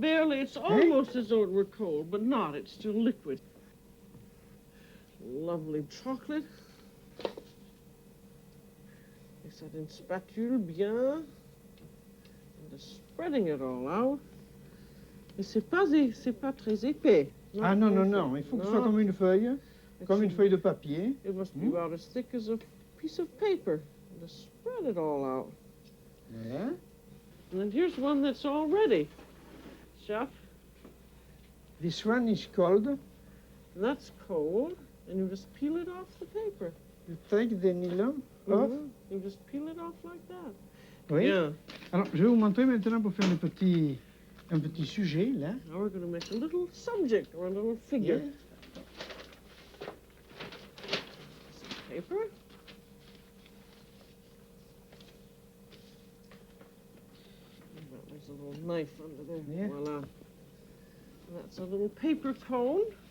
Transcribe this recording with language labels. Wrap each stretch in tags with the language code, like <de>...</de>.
<en>barely, it's almost as though it were cold, but not, it's still liquid. Lovely chocolate.</en> <fr>Et ça une spatule bien.</fr> <en>And just spreading it all out.</en> <fr>Et c'est pas très épais. Ah non, il faut que ce soit comme une feuille de papier.</fr> <en>It must be about as thick as a piece of paper. And just spread it all out. Yeah. And then here's one that's all ready, Chef. This one is cold. And that's cold, and you just peel it off the paper. You take the nylon off. You just peel it off like that.</en> <fr>Oui.</fr> <en>Yeah.</en> <fr>Alors, je vais vous montrer maintenant pour faire un petit sujet, là.</fr> <en>Now we're going to make a little subject or a little figure. Yeah. Some paper. There's a little knife under there. Yeah. Voila. And that's a little paper cone.</en>